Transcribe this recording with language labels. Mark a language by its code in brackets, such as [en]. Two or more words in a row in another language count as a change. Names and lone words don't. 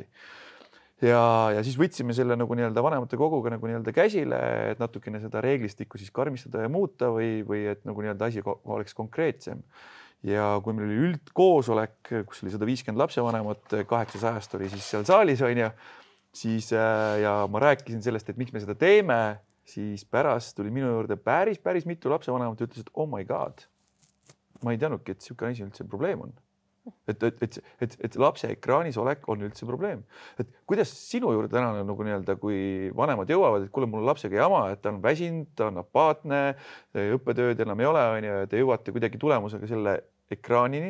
[et] Ja siis võtsime selle nagu nii-öelda vanemate koguga nagu nii-öelda käsile, et natukene seda reeglistikku siis karmistada ja muuta või et nagu nii-öelda asi oleks konkreetsem. Ja kui meil oli üldkoosolek, kus oli 150 lapsevanemat, 800 oli siis seal saalis, siis ja ma rääkisin sellest, et miks me seda teeme, siis pärast tuli minu juurde päris mitu lapsevanemat ja ütles, et [en] oh my god, [et] ma ei teadnudki, et niisugune asi üldse probleem on. Et lapse ekraanis olek on üldse probleem. Et kuidas sinu juurde täna nagu nii-öelda, kui vanemad jõuavad, et kuule, mul on lapsega jama, et ta on väsinud, ta on apaatne, õppetööd enam ei ole, ja te jõuate kuidagi tulemusega selle ekraanini.